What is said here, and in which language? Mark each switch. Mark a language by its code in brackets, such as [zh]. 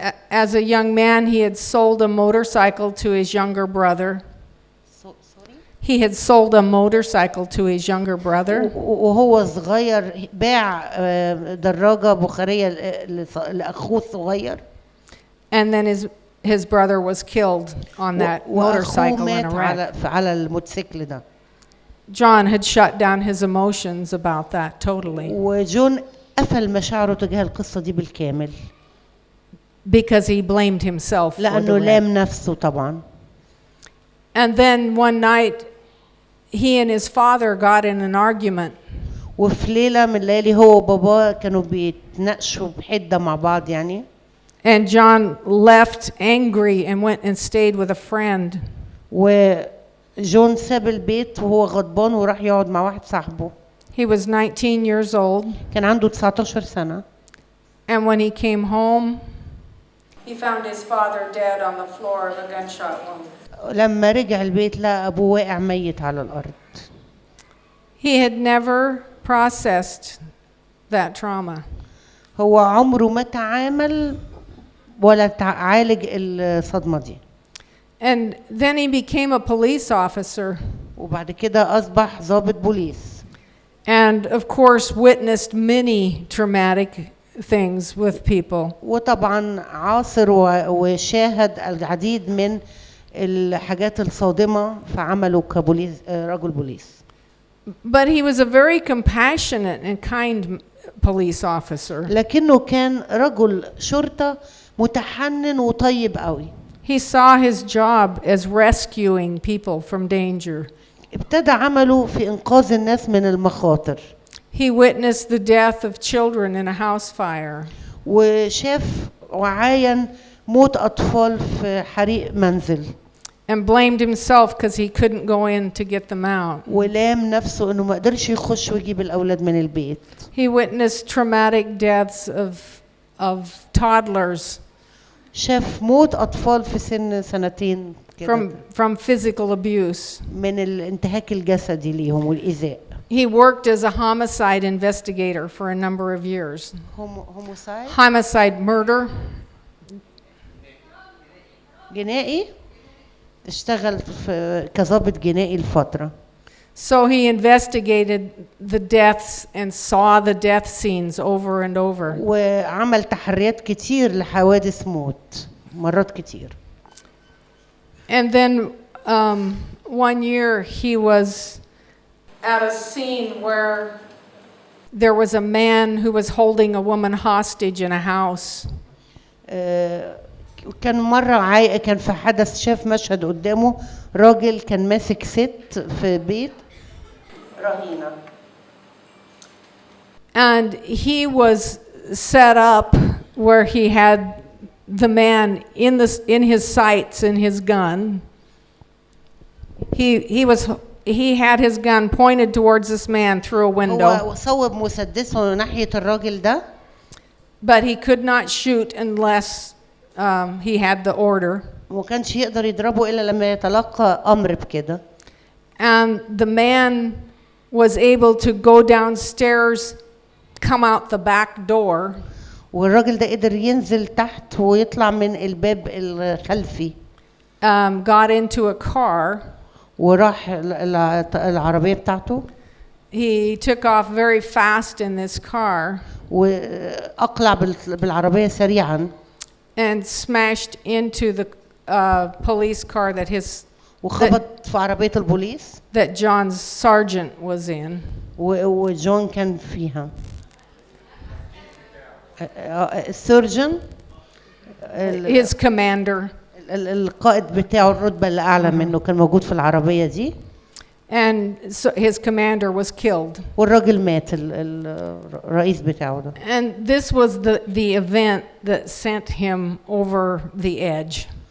[en] As a young man, he had sold a motorcycle to his younger brother. He had sold a motorcycle to his younger brother. [ar] وهو صغير باع دراجة بخارية لأخوه الصغير. [en] and then his brother was killed on that [ar] وأخوه [en] motorcycle in [ar] مات [en] a wreck. [ar] على الموتوسيكل ده. [en] John had shut down his emotions about that totally [ar] وجون قفل مشاعره تجاه القصة دي بالكامل [en] because he blamed himself for [ar] لأنه [en] the wreck. [ar] لام نفسه طبعا. [en] And then one night, he and his father got in an argument. [ar] وفي ليلة من الليالي هو وباباه كانوا بيتناقشوا بحدة مع بعض يعني. [en] And John left angry and went and stayed with a friend. [ar] وجون ساب البيت وهو غضبان وراح يقعد مع واحد صاحبه. [en] He was 19 years old. [ar] كان عنده 19 سنة. [en] And when he came home, he found his father dead on the floor of a gunshot wound. [ar] لما رجع البيت لقى أبوه واقع ميت على الأرض. [en] He had never processed that trauma. [ar] هو عمره ما تعامل ولا عالج الصدمة دي. [en] And then he became a police officer. [ar] وبعد كده أصبح ضابط بوليس. [en] And of course witnessed many traumatic things with people. [ar] وطبعا عاصر وشاهد العديد من الحاجات الصادمة في عمله كبوليس رجل بوليس. [en] But he was a very compassionate and kind police officer. [ar] لكنه كان رجل شرطة متحنن وطيب قوي. [en] He saw his job as rescuing people from danger. [ar] ابتدى عمله في إنقاذ الناس من المخاطر. [en] He witnessed the death of children in a house fire. [ar] وشاف وعاين موت أطفال في حريق منزل. [en] And blamed himself because he couldn't go in to get them out. [ar] ولام نفسه إنه ما قدرش يخش ويجيب الأولاد من البيت. [en] He witnessed traumatic deaths of toddlers [ar] شاف موت أطفال في سن سنتين كده [en] from physical abuse. [ar] من الانتهاك الجسدي ليهم والإيذاء. [en] He worked as a homicide investigator for a number of years. Homicide, murder. [ar] جنائي اشتغل كضابط جنائي لفترة. [en] So he investigated the deaths and saw the death scenes over and over. [ar] وعمل تحريات كتير لحوادث موت مرات كتير. [en] And then one year he was at a scene where there was a man who was holding a woman hostage in a house. [ar] كان مرة كان في حدث شاف مشهد قدامه راجل كان ماسك ست في بيت رهينة. [en] And he was set up where he had the man in his sights and his gun. He had his gun pointed towards this man through a window. [ar] هو صوب مسدسه ناحية الراجل ده. [en] But he could not shoot unless he had the order. [ar] وكانش يقدر يضربه إلا لما يتلقى أمر بكده. [en] And the man was able to go downstairs, come out the back door. [ar] والراجل ده قدر ينزل تحت ويطلع من الباب الخلفي. [en] Got into a car. [ar] وراح العربية بتاعته. [en] He took off very fast in this car. [ar] وأقلع بالعربية سريعا. [en] And smashed into the police car that [ar] وخبط في عربية البوليس. That John's sergeant was in. وجون كان فيها. السيرجن. [en] His commander. [ar] القائد بتاعه الرتبة اللي أعلى منه كان موجود في العربية دي. [en] And so his commander was killed. [ar] والراجل مات الرئيس بتاعه ده. [en] And this was the event that sent him over the edge.